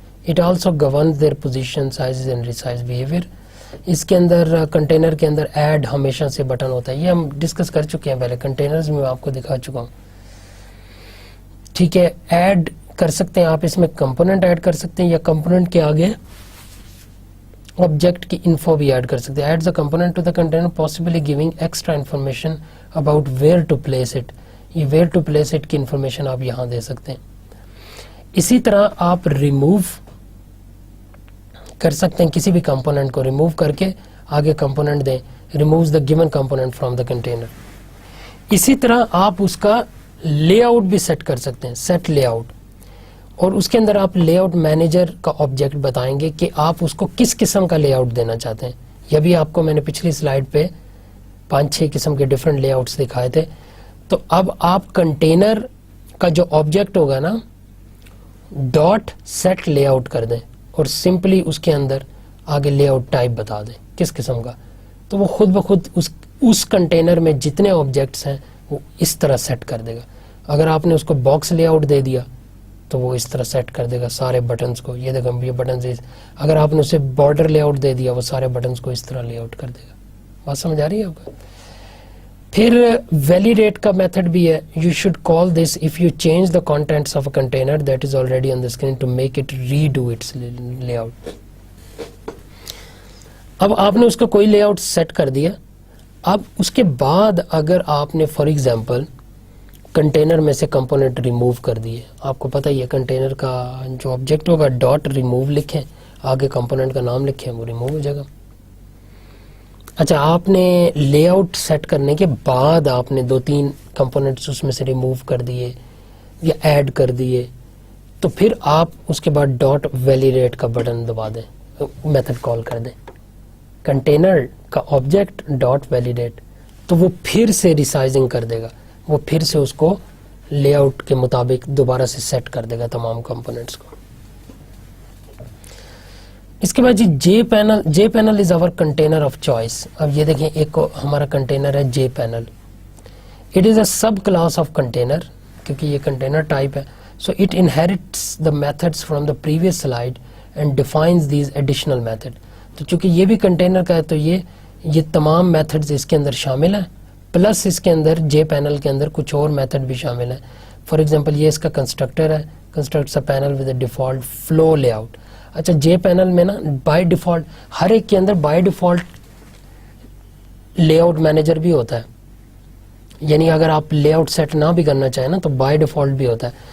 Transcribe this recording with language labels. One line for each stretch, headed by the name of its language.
English: It also governs their position, size and resize behaviour.
Urdu: اس کے اندر container کے اندر add ہمیشہ سے بٹن ہوتا ہے, یہ ہم ڈسکس کر چکے ہیں پہلے, کنٹینرز میں آپ کو دکھا چکا ہوں. ٹھیک ہے, ایڈ کر سکتے ہیں آپ اس میں کمپوننٹ ایڈ کر سکتے ہیں, یا کمپوننٹ کے آگے آبجیکٹ کی انفو بھی ایڈ کر سکتے ہیں.
English: Add the component to the container possibly giving extra information about where to place it.
Urdu: یہ
English: where to place it
Urdu: کی انفارمیشن آپ یہاں دے سکتے ہیں. اسی طرح آپ ریموو کر سکتے ہیں, کسی بھی کمپوننٹ کو ریموو کر کے آگے کمپوننٹ دیں,
English: Removes the given component from the container.
Urdu: اسی طرح آپ اس کا لے آؤٹ بھی سیٹ کر سکتے ہیں, سیٹ لے آؤٹ, اور اس کے اندر آپ لے آؤٹ مینیجر کا آبجیکٹ بتائیں گے کہ آپ اس کو کس قسم کا لے آؤٹ دینا چاہتے ہیں. یہ بھی آپ کو میں نے پچھلی سلائیڈ پہ 5-6 قسم کے ڈفرینٹ لے آؤٹس دکھائے تھے. تو اب آپ کنٹینر کا جو آبجیکٹ ہوگا نا, ڈاٹ سیٹ لے آؤٹ کر دیں, اور سمپلی اس کے اندر آگے لے آؤٹ ٹائپ بتا دیں کس قسم کا, تو وہ خود بخود اس کنٹینر میں جتنے آبجیکٹس ہیں وہ اس طرح سیٹ کر دے گا. اگر آپ نے اس کو باکس لے آؤٹ دے دیا تو وہ اس طرح سیٹ کر دے گا سارے بٹنز کو. یہ دیکھیں یہ بٹنز, اگر آپ نے اسے بارڈر لے آؤٹ دے دیا وہ سارے بٹنز کو اس طرح لے آؤٹ کر دے گا. بات سمجھ آ رہی ہے آپ کو؟ پھر ویلیڈیٹ کا میتھڈ بھی ہے.
English: You should call this if you change the contents of a container that is already on the screen to make it redo its layout.
Urdu: اب آپ نے اس کا کوئی لے آؤٹ سیٹ کر دیا. اب اس کے بعد اگر آپ نے فار ایگزامپل کنٹینر میں سے کمپوننٹ ریموو کر دیے, آپ کو پتہ ہی ہے کنٹینر کا جو آبجیکٹ ہوگا ڈاٹ ریموو لکھیں, آگے کمپوننٹ کا نام لکھیں, وہ ریموو ہو جائے گا. اچھا, آپ نے لے آؤٹ سیٹ کرنے کے بعد آپ نے 2-3 کمپوننٹس اس میں سے ریموو کر دیے یا ایڈ کر دیے, تو پھر آپ اس کے بعد ڈاٹ ویلیڈیٹ کا بٹن دبا دیں, میتھڈ کال کر دیں, کنٹینر کا آبجیکٹ ڈاٹ ویلیڈیٹ, تو وہ پھر سے ریسائزنگ کر دے گا, وہ پھر سے اس کو لے آؤٹ کے مطابق دوبارہ سے سیٹ کر دے گا تمام کمپوننٹس کو. اس کے بعد جی
English: JPanel is our container of choice.
Urdu: اب یہ دیکھیں ایک ہمارا کنٹینر ہے J panel.
English: it is a subclass of container,
Urdu: کیونکہ یہ کنٹینر ٹائپ ہے.
English: So it inherits the methods from the previous slide and defines these additional method.
Urdu: تو چونکہ یہ بھی کنٹینر کا ہے تو یہ تمام میتھڈز اس کے اندر شامل ہیں, پلس اس کے اندر جے پینل کے اندر کچھ اور میتھڈ بھی شامل ہیں.
English: for example
Urdu: یہ اس کا کنسٹرکٹر ہے,
English: Constructs a panel with a default flow layout.
Urdu: اچھا, جے پینل میں نا بائی ڈیفالٹ ہر ایک کے اندر by default lay out manager بھی ہوتا ہے, یعنی اگر آپ لے آؤٹ سیٹ نہ بھی کرنا چاہیں نا تو بائی ڈیفالٹ بھی ہوتا ہے.